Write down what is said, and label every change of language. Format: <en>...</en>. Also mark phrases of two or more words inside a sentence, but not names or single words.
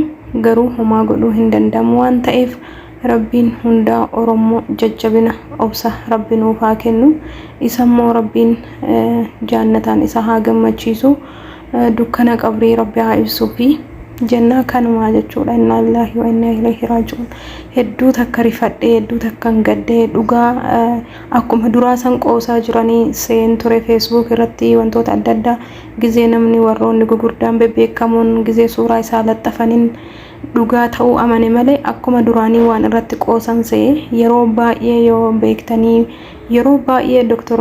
<om>Garuu homaa godhuu hin danda'amu waan ta'eef rabbiin hundaa Oromoo jajjabina obsa rabbi nuuf haa kennu. Isammoo rabbiin jannataan isa haa gammachiisu. Dukkana qabrii rabbi haa ibsuu fi jannaa kanumaa jechuudha.</om> <ar>إنا لله وإنا إليه راجعون.</ar> <om>Hedduu takka rifadhee hedduu takka gaddee dhugaa akkuma duraa san qoosaa jiranii seen ture Facebook irratti wantoota adda addaa gizee namni warroonni gugurdaan beekamoon gizee suuraa isaa laxxafaniin dhugaa ta'uu amane malee akkuma duraanii waan irratti qoosan see yeroo baay'ee yoo beektanii yeroo baay'ee Dr.</om>